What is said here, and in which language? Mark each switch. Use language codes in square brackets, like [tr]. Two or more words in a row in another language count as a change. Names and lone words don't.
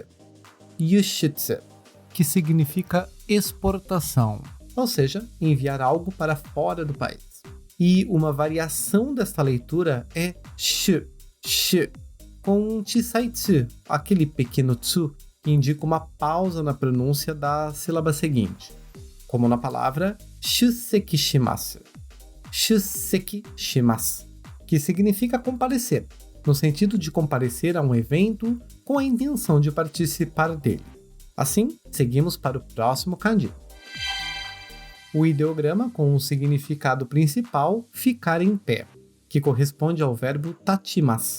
[pt] Yushitsu, que significa exportação, ou seja, enviar algo para fora do país. E uma variação desta leitura é shu, com chisaitsu, aquele pequeno tsu que indica uma pausa na pronúncia da sílaba seguinte, como na palavra [ja] 出席します. 出席します, [pt] que significa comparecer, no sentido de comparecer a um evento com a intenção de participar dele. Assim, seguimos para o próximo kanji. O ideograma com o significado principal ficar em pé, que corresponde ao verbo tachimasu.